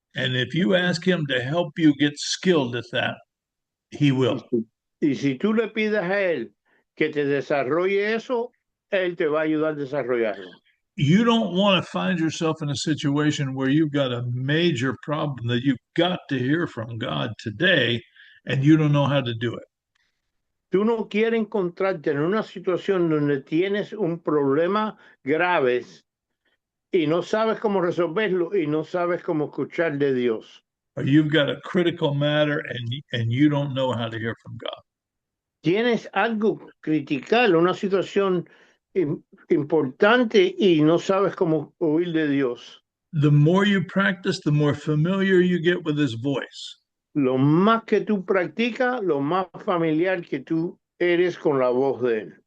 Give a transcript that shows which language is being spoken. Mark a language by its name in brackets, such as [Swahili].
[English] And if you ask him to help you get skilled at that, he will. [Spanish] Y si tú le pides a él que te desarrolle eso, él te va a ayudar a desarrollarlo. [English] You don't want to find yourself in a situation where you've got a major problem that you've got to hear from God today and you don't know how to do it. [Spanish] Tú no quieres encontrarte en una situación donde tienes un problema grave y no sabes cómo resolverlo y no sabes cómo escuchar de Dios. [English] Or you've got a critical matter and you don't know how to hear from God. [Spanish] Tienes algo critical, una situación importante y no sabes cómo oír de Dios. [English] The more you practice, the more familiar you get with his voice. [Spanish] Lo más que tú practicas, lo más familiar que tú eres con la voz de él.